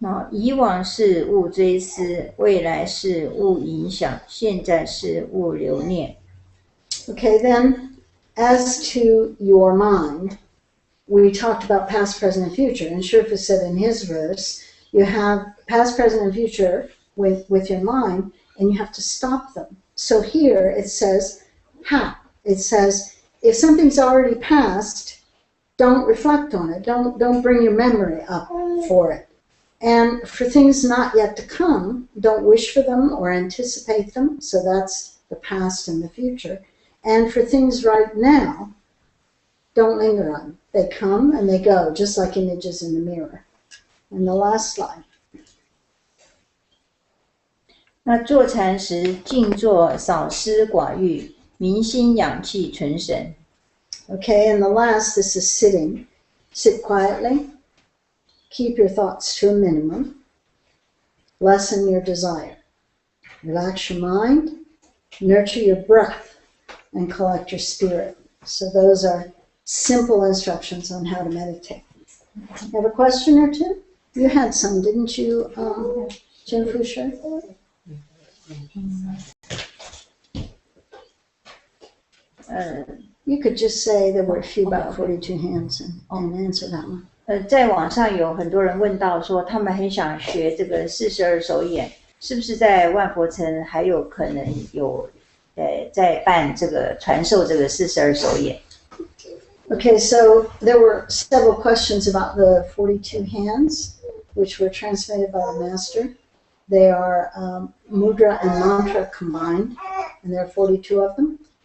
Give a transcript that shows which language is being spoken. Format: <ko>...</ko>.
<zh>以往是勿追思，未来是勿影响，现在是勿留念。</zh> <en>Okay, then, as to your mind, we talked about past, present, and future. And Sherpa said in his verse, you have past, present, and future with your mind, and you have to stop them. So here it says, how? It says, if something's already passed, don't reflect on it. Don't bring your memory up for it. And for things not yet to come, don't wish for them or anticipate them. So that's the past and the future. And for things right now, don't linger on them. They come and they go, just like images in the mirror. And the last slide.</en> <zh>那坐禅时，静坐，少思寡欲，明心养气，存神。</zh> <en>Okay, and the last, this is sitting. Sit quietly. Keep your thoughts to a minimum. Lessen your desire. Relax your mind. Nurture your breath. And collect your spirit. So those are simple instructions on how to meditate. You have a question or two? You had some, didn't you, Jin Fusher? You could just say there were a few about 42 hands and answer that one.</en> <zh>在网上有很多人问到说，他们很想学这个42手眼，是不是在万佛城还有可能有在办这个传授这个42手眼？</zh> <en>Okay, so there were several questions about the 42 hands, which were transmitted by the master. They are mudra and mantra combined, and there are 42 of them.</en>